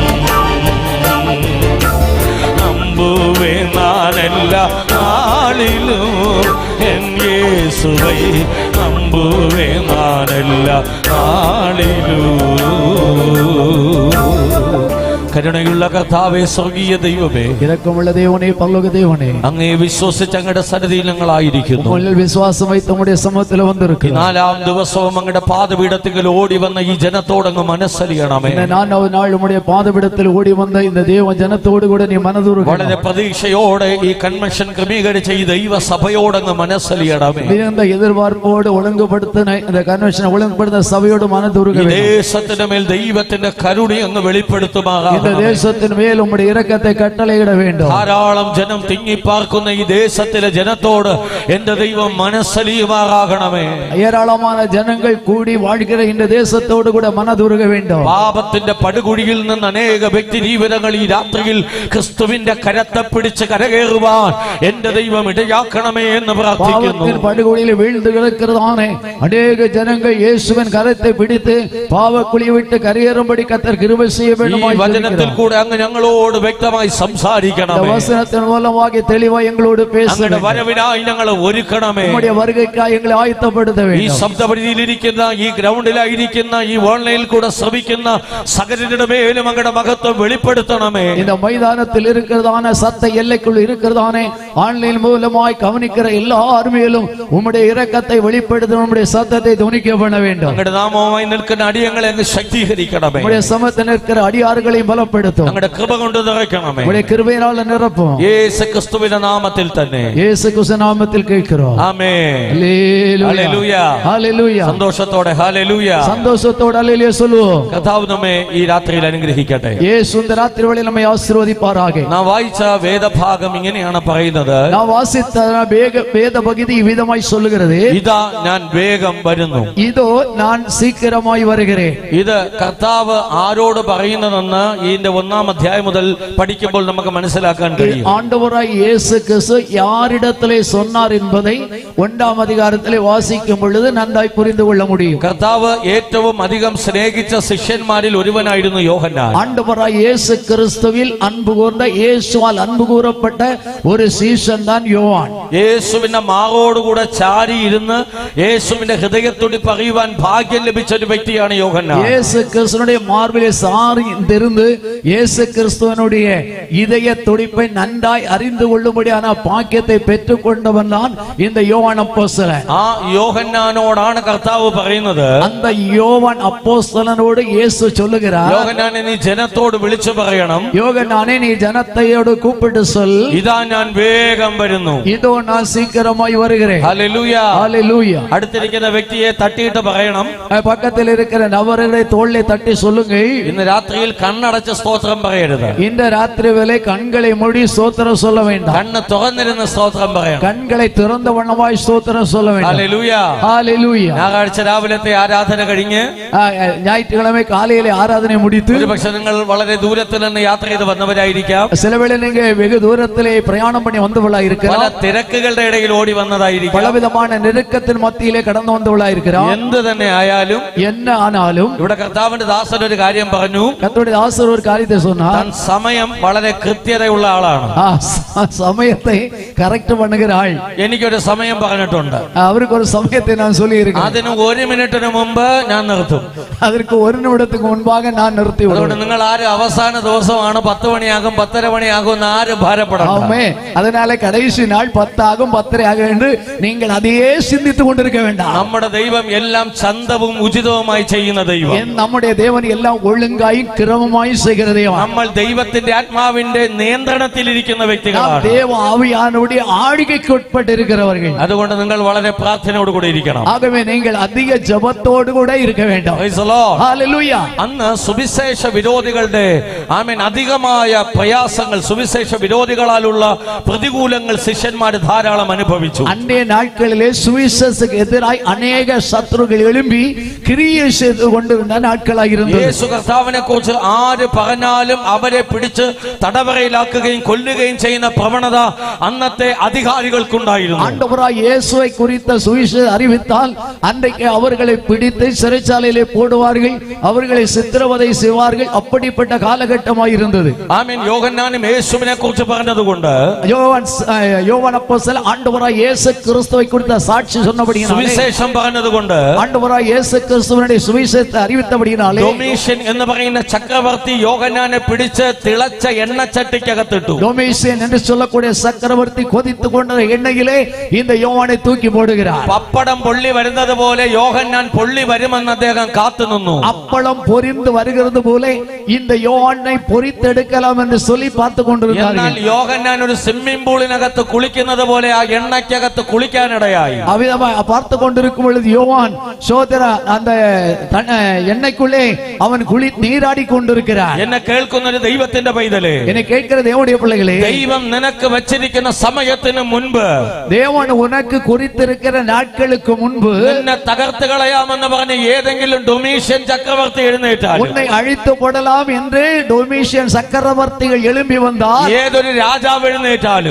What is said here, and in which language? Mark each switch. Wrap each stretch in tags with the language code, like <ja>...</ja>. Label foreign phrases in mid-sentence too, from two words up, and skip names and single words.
<ta>நம்புவேன் நான் எல்லா நாளிலும். என் இயேசுவை நம்புவேன் நான் எல்லா நாளிலும்.</ta> <ml>കരുണയുള്ള കർത്താവേ, സ്വർഗീയ ദൈവമേ,</ml> <ta>இரக்கமுள்ள தேவனே, பரலோக தேவனே,</ta> <ml>അങ്ങേ വിശ്വസിച്ച് അങ്ങയുടെ സന്നിധിയിൽ ഞങ്ങളായിരിക്കുന്നു.</ml> <ta>உம்மில் விசுவாசம் வைத்து உம்முடைய சமூகத்தில் வந்திருக்கிறோம்.</ta> <ml>4-ാം ദിവസവും അങ്ങയുടെ പാദപീഠത്തിൽ ഓടി വന്ന ഈ ജനത്തോടങ്ങ് മനസ്സലിയണമേ.</ml> <ta>இந்த 4வது நாள் உம்முடைய பாதபீடத்தில் ஓடி வந்த இந்த தேவ ஜனத்தோடு கூட நீ மனதுருக.</ta> <ml>വളരെ പ്രതീക്ഷയോടെ ഈ കൺവെൻഷൻ ക്രമീകരിച്ച ഈ ദൈവസഭയോടങ്ങ് മനസ്സലിയണമേ.</ml> <ta>மிகுந்த எதிர்பார்ப்போடு ஒழுங்குபடுத்தின இந்த கன்வென்ஷனை ஒழுங்குபடுத்த சபையோடு மனதுருக.</ta> <ml>ഈ ദേശത്തിന്റെ മേൽ ദൈവത്തിന്റെ കരുണ അങ്ങ്</ml> <ta>இந்த</ta> <ml>വെളിപ്പെടുത്തുമാറാകണമേ.</ml> <ta>தேசத்தின் மேல் உம்முடைய இரக்கத்தை கட்டளையிட வேண்டும்.</ta> <ml>ധാരാളം ജനം തിങ്ങിപ്പാർക്കുന്ന ഈ ദേശത്തിലെ ജനത്തോട് എന്റെ ദൈവം മനസ്സലിയുമാറാകണമേ.</ml> <ta>ஏராளமான ஜனங்கள் கூடி வாழ்கிற இந்த தேசத்தோடு கூட மனதுருக வேண்டும்.</ta> <ml>പാപത്തിന്റെ പടുകുഴിയിൽ നിന്ന് അനേക വ്യക്തി ജീവിതങ്ങൾ ഈ രാത്രിയിൽ ക്രിസ്തുവിന്റെ കരത്തെ പിടിച്ച് കരകയറുവാൻ എന്റെ ദൈവം ഇടയാക്കണമേ എന്ന് പ്രാർത്ഥിക്കുന്നു.</ml> <ta>பாவத்தின் படுகொலியில் வீழ்ந்து கிடக்கிறதானே அநேக ஜனங்கள் இயேசுவின் கரத்தை பிடித்து பாவக்குழியை விட்டு கரையேறும்படி கர்த்தர் கிருபை செய்ய</ta> <ml>ഈ</ml> <ta>வேண்டுமாய்</ta> <ml>വചനത്തിൽ കൂടെ അങ്ങ് ഞങ്ങളോട് വ്യക്തമായി സംസാരിക്കണമേ.</ml> <ta>வசனத்தின் மூலமாக தெளிவாய் எங்களோடு பேச</ta> <ml>അങ്ങയുടെ വരവിനായി ഞങ്ങളെ ഒരുക്കണമേ.</ml> <ta>நம்முடைய வருகைக்காய் எங்களை ஆயத்தப்படுத்த</ta> <ml>ഈ</ml> <ta>வேண்டும்.</ta> <ml>ശബ്ദപരിധിയിലിരിക്കുന്ന, ഈ ഗ്രൗണ്ടിലായിരിക്കുന്ന, ഈ ഓൺലൈനിൽ കൂടെ ശ്രമിക്കുന്ന സകലരുടെ മേലും അങ്ങയുടെ മഹത്വം വെളിപ്പെടുത്തണമേ.</ml> <ta>இந்த மைதானத்தில் இருக்கிறதான சத்த எல்லைக்குள் இருக்கிறதானே ஆன்லைன் மூலமாய் கவனிக்கிற எல்லார் மேலும் உம்முடைய இரக்கத்தை வெளிப்படுத்த உம்முடைய சத்தத்தை துணிக்க பண்ண வேண்டும்.</ta> <ml>അങ്ങയുടെ നാമവുമായി നിൽക്കുന്ന അടിയങ്ങളെ അങ്ങ് ശക്തീകരിക്കണമേ.</ml> <ta>உம்முடைய சமத்தில் நிற்கிற அடியார்களையும் பலப்படுத்தும்.</ta> <ml>അങ്ങയുടെ കൃപ കൊണ്ട് നിറയ്ക്കണമേ.</ml> <ta>உம்முடைய கிருபையினால நிரப்பும்.</ta> <ml>യേശു ക്രിസ്തുവിന്റെ നാമത്തിൽ തന്നെ</ml> <ta>இயேசு கிறிஸ்து நாமத்தில் கேட்கிறோம்.</ta> <ml>ആമേൻ.</ml> <ta>ஹல்லேலூயா.</ta> <ml>ഹല്ലേലൂയ.</ml> <ta>ஹல்லேலூயா.</ta> <ml>സന്തോഷത്തോടെ ഹല്ലേലൂയ.</ml> <ta>சந்தோஷத்தோடு ஹல்லேலூயா சொல்லுவோம்.</ta> <ml>കർത്താവ് നമ്മെ ഈ രാത്രിയിൽ അനുഗ്രഹിക്കട്ടെ.</ml> <ta>இயேசு இந்த ராத்திரி வேளையில் நம்மை ஆசீர்வதிப்பாராக.</ta> <ml>നാം വായിച്ച വേദഭാഗം ഇങ്ങനെയാണ് പറയുന്നത്.</ml> <ta>நான் வாசித்த வேத பகுதி விதமாய் சொல்லுகிறது.</ta> <ml>ഇതാ ഞാൻ വേഗം വരുന്നു.</ml> <ta>இதோ நான் சீக்கிரமாய் வருகிறேன்.</ta> <ml>ഇത് കർത്താവ് ആരോട് പറയുന്നതെന്ന് ഇതിന്റെ 1-ാം അധ്യായം മുതൽ പഠിക്കുമ്പോൾ നമുക്ക് മനസ്സിലാക്കാൻ കഴിയും.</ml> <ta>ஆண்டவராய் இயேசு கிறிஸ்து யாரிடத்திலே சொன்னார் என்பதை 1ஆம் அதிகாரத்திலே வாசிக்கும் பொழுது நன்றாய் புரிந்து கொள்ள முடியும்.</ta> <ml>കർത്താവ് ഏറ്റവും അധികം സ്നേഹിച്ച ശിഷ്യന്മാരിൽ ഒരുവനായിരുന്നു യോഹന്നാൻ.</ml> <ta>ஆண்டவராய் இயேசு கிறிஸ்துவில் அன்பு கூர்ந்த இயேசுவால் அன்பு கூறப்பட்ட ஒரு சீஷன் தான் யோவான்.</ta> <ml>യേശുവിന്റെ മാറോടുകൂടെ ചാരി ഇരുന്ന് യേശുവിന്റെ ഹൃദയത്തുടിപ്പ് അറിയുവാൻ ഭാഗ്യം ലഭിച്ച ഒരു വ്യക്തിയാണ് യോഹന്നാൻ.</ml> <ta>இயேசு கிறிஸ்துவினுடைய மார்பிலே சார்ந்திருந்து இயேசு கிறிஸ்துவனுடைய இதய துடிப்பை நன்றாய் அறிந்து கொள்ளும்படியான பாக்கியத்தை பெற்றுக் கொண்டவன் தான் இந்த யோவான் அப்போஸ்தலன்.</ta> <ml>ആ യോഹന്നാനോടാണ് കർത്താവ് പറയുന്നത്.</ml> <ta>அந்த யோவான் அப்போஸ்தலனோடு இயேசு சொல்லுகிறார்,</ta> <ml>യോഹന്നാനെ നീ ജനത്തോട് വിളിച്ചു പറയണം,</ml> <ta>யோகனானே நீ ஜனத்தையோடு கூப்பிட்டு சொல்,</ta> <ml>ഇതാ ഞാൻ വേഗം വരുന്നു.</ml> <ta>இதோ நான் சீக்கிரமாய் வருகிறேன்.</ta> <ml>ഹല്ലേലൂയ.</ml> <ta>ஹல்லேலூயா.</ta> <ml>അടുത്തിരിക്കുന്ന വ്യക്തിയെ തട്ടിയിട്ട് പറയണം,</ml> <ta>பக்கத்தில் இருக்கிற நபர்களை தோளிலே தட்டி சொல்லுங்க,</ta> <ml>ഇന്ന് രാത്രിയിൽ കണ്ണടച്ച് സ്തോത്രം പറയരുത്.</ml> <ta>இந்த ராத்திரி வேளை கண்களை மூடி ஸ்தோத்திரம் சொல்ல வேண்டாம்.</ta> <ml>കണ്ണ് തുറന്നിരുന്ന് സ്തോത്രം പറയണം.</ml> <ta>கண்களை திறந்த வண்ணமாய் ஸ்தோத்திரம் சொல்ல வேண்டாம்.</ta> <ml>ഹല്ലേലൂയ.</ml> <ta>ஹல்லேலூயா.</ta> <ml>ഞായറാഴ്ച രാവിലത്തെ ആരാധന കഴിഞ്ഞ്</ml> <ta>ஞாயிற்றுக்கிழமை காலையிலே ஆராதனை முடித்து</ta> <ml>ഒരുപക്ഷെ നിങ്ങൾ വളരെ ദൂരത്തിൽ നിന്ന് യാത്ര ചെയ്ത് വന്നവരായിരിക്കാം.</ml> <ta>சில வேளை நீங்க வெகு தூரத்திலே பிரயாணம் பண்ணி வந்தவளா</ta> <ml>പല</ml> <ta>இருக்கிறார்.</ta> <ml>തിരക്കുകളുടെ ഇടയിൽ ഓടി വന്നതായിരിക്കാം.</ml> <ta>பலவிதமான நெருக்கத்தின் மத்தியிலே கடந்து வந்தவளா இருக்கிறார்.</ta> <ml>എന്ത് തന്നെ ആയാലും</ml> <ta>என்ன ஆனாலும்</ta> <ml>ഇവിടെ കർത്താവിന്റെ ദാസൻ ഒരു കാര്യം പറഞ്ഞു.</ml> <ta>கர்த்தருடைய ஆசீர்வாத ஒரு காரியத்தை சொன்னார்.</ta> <ml>താൻ സമയം വളരെ കൃത്യതയുള്ള ആളാണ്.</ml> <ta>சமயத்தை கரெக்ட் பண்ணுகிற ஆள்.</ta> <ml>എനിക്കൊരു സമയം പറഞ്ഞിട്ടുണ്ട്.</ml> <ta>அவருக்கு ஒரு சமயத்தை நான் சொல்லி இருக்கேன்.</ta> <ml>അതിന് 1 മിനിറ്റിന് മുമ്പ് ഞാൻ നിർത്തും.</ml> <ta>அதற்கு 1 நிமிடத்துக்கு முன்பாக நான் நிறுத்தி</ta> <ml>അതുകൊണ്ട്</ml> <ta>விடுவேன்.</ta> <ml>നിങ്ങൾ ആരും അവസാന ദിവസമാണ് 10 മണിയാകും 10:30 മണിയാകും എന്ന് ആരും ഭാരപ്പെടണം.</ml> <ta>ஆமே. அதனால கடைசி நாள் 10 ஆகும் 10:30 ஆகும் என்று நீங்கள் அதையே சிந்தித்துக் கொண்டிருக்க வேண்டாம்.</ta> <ml>നമ്മുടെ ദൈവം എല്ലാം ചന്തവും ഉചിതവുമായി ചെയ്യുന്ന ദൈവം.</ml> <ta>நம்முடைய தேவன் எல்லாம் ஒழுங்காயும் கிரமமாயும் செய்கிற தேவன்.</ta> <ml>നമ്മൾ ദൈവത്തിന്റെ ആത്മാവിന്റെ നിയന്ത്രണത്തിലിരിക്കുന്ന വ്യക്തികളാണ്.</ml> <ta>தேவ ஆவியானவருடைய ஆளுகைக்கு உட்பட்டு இருக்கிறவர்கள்.</ta> <ml>അതുകൊണ്ട് നിങ്ങൾ വളരെ പ്രാർത്ഥനയോട് കൂടി ഇരിക്കണം.</ml> <ta>ஆகவே நீங்கள் அதிக ஜெபத்தோடு கூட இருக்க வேண்டும்.</ta> <en>Praise the Lord.</en> <ml>ഹല്ലേലൂയ. അന്ന് സുവിശേഷ വിരോധികളുടെ അധികമായ പ്രയാസങ്ങൾ, സുവിശേഷ വിരോധികളാലുള്ള പ്രതികൂലങ്ങൾ ശിഷ്യന്മാർ ധാരാളം അനുഭവിച്ചു.</ml> <ta>அன்றைய நாட்களிலே சுவிசேஷத்துக்கு எதிராய் அநேக சத்துருக்கள் எழும்பி கிரியை செய்து கொண்டிருந்த நாட்களாக இருந்தது.</ta> <ml>യേശു കർത്താവിനെ കുറിച്ച് ആര് പറഞ്ഞാലും അവരെ പിടിച്ച് തടവറയിലാക്കുകയും കൊല്ലുകയും ചെയ്യുന്ന പ്രവണത അന്നത്തെ അധികാരികൾക്കുണ്ടായിരുന്നു.</ml> <ta>ஆண்டவராய் இயேசுவை குறித்த சுவிசேஷம் அறிவித்தால் அன்றைக்கு அவர்களை பிடித்து சிறைச்சாலையிலே போடுவார்கள், அவர்களை சித்திரவதை செய்வார்கள். அப்படிப்பட்ட காலகட்டமாய் இருந்தது.</ta> <ml>ആമേൻ. യോഹന്നാനും യേശുവിനെ കുറിച്ച് പറഞ്ഞതുകൊണ്ട്</ml> <ta>யோவான் அப்போஸ்தலன் ஆண்டவராய் இயேசு கிறிஸ்துவை குறித்த சாட்சி சொன்னபடியினாலே,</ta> <ml>സുവിശേഷം പറഞ്ഞതുകൊണ്ട്</ml> <ta>ஆண்டவராய் இயேசு கிறிஸ்துவினுடைய சுவிசேஷத்தை அறிவித்தபடியினாலே,</ta> <ml>ഡൊമീഷ്യൻ എന്ന് പറയുന്ന ചക്രവർത്തി യോഹന്നാനെ പിടിച്ച് തിളച്ച എണ്ണച്ചട്ടിക്കകത്തിട്ടു.</ml> <ta>டொமிஷியன் என்று சொல்லக்கூடிய சக்கரவர்த்தி கொதித்து கொண்ட எண்ணெயிலே இந்த யோவானை தூக்கி போடுகிறார்.</ta> <ml>പപ്പടം പൊള്ളി വരുന്നത് പോലെ യോഹന്നാൻ പൊള്ളി വരുമെന്ന് അദ്ദേഹം കാത്തുനിന്നു.</ml> <ta>அப்பளம் பொரிந்து வருகிறது போல இந்த யோவானை பொரித்தெடுக்கலாம் என்று சொல்லி பார்த்து கொண்டிருந்தார்கள்.</ta> <ml>എന്നാൽ യോഹന്നാൻ ഒരു</ml> <en>swimming pool-ഇനകത്ത്</en> <ml>കുളിക്കുന്നത് പോലെ ആ എണ്ണയ്ക്കകത്ത് കുളിക്കാനിടയായി.</ml> <ta>அவ்விதமாக பார்த்து கொண்டிருக்கும் பொழுது யோவான் சோதர அந்த எண்ணெய்க்குள்ளே அவன் நீராடி கொண்டிருக்கிறார்.</ta> <ml>എന്നെ കേൾക്കുന്ന ഒരു ദൈവത്തിന്റെ പൈതലേ,</ml> <ta>என்னை கேட்கிற தேவனுடைய பிள்ளைகளே,</ta> <ml>ദൈവം നിനക്ക് വച്ചിരിക്കുന്ന സമയത്തിന് മുൻപ്,</ml> <ta>தேவன் உனக்கு குறித்திருக்கிற நாட்களுக்கு முன்பு</ta> <ml>നിന്നെ തകർത്ത് കളയാമെന്ന് പറഞ്ഞ് ഏതെങ്കിലും ഡൊമീഷ്യൻ ചക്രവർത്തി എഴുന്നേറ്റാൽ,</ml> <ta>உன்னை அழித்து போடலாம் என்று டொமிஷியன் சக்கரவர்த்திகள் எழும்பி வந்தால்,</ta> <ml>ഏതൊരു രാജാവ് എഴുന്നേറ്റാലും,</ml>